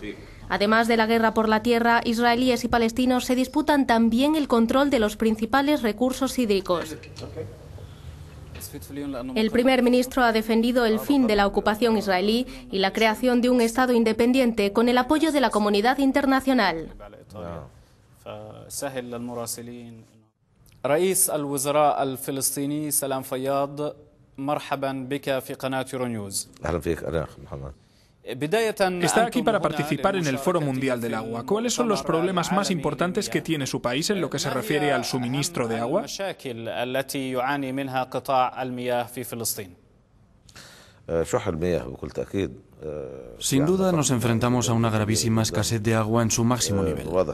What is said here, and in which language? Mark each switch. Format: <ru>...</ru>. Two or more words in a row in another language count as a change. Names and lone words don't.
<es>Además de la guerra por la tierra, israelíes y palestinos se disputan también el control de los principales recursos hídricos. El primer ministro ha defendido el fin de la ocupación israelí y la creación de un Estado independiente con el apoyo de la comunidad internacional.</es> <ar>رئيس الوزراء الفلسطيني سلام فياض مرحبا بك في قناة يورونيوز. أهلا فيك أخ محمد.</ar> <es>Está aquí para participar en el Foro Mundial del Agua. ¿Cuáles son los problemas más importantes que tiene su país en lo que se refiere al suministro de agua? Sin duda nos enfrentamos a una gravísima escasez de agua en su máximo nivel.</es>